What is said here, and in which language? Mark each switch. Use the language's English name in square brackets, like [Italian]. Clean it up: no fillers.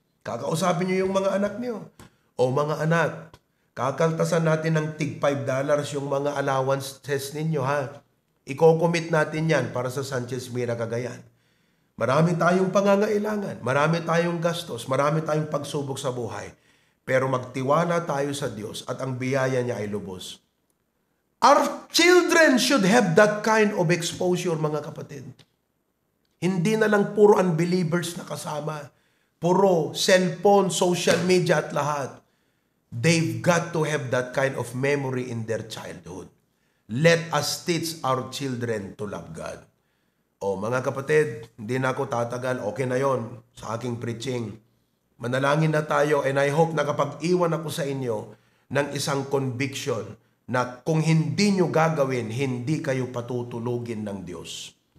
[Filipino] Kakausapin niyo yung mga anak niyo. O mga anak, kakaltasan natin ng tig $5 yung mga allowances ninyo, ha? Iko-commit natin yan para sa Sanchez Mira Cagayan. Marami tayong pangangailangan, marami tayong gastos, marami tayong pagsubok sa buhay. Pero magtiwala tayo sa Diyos at ang biyaya niya ay lubos. [English] Our children should have that kind of exposure, [Filipino] mga kapatid. Hindi na lang puro unbelievers na kasama. Puro cellphone, social media at lahat. [English] They've got to have that kind of memory in their childhood. Let us teach our children to love God. [Filipino] O mga kapatid, hindi na ako tatagal. Okay na yon sa aking preaching. Manalangin na tayo [English] and I hope [Filipino] na kapag iwan ako sa inyo ng isang conviction na kung hindi nyo gagawin, hindi kayo patutulugin ng Diyos.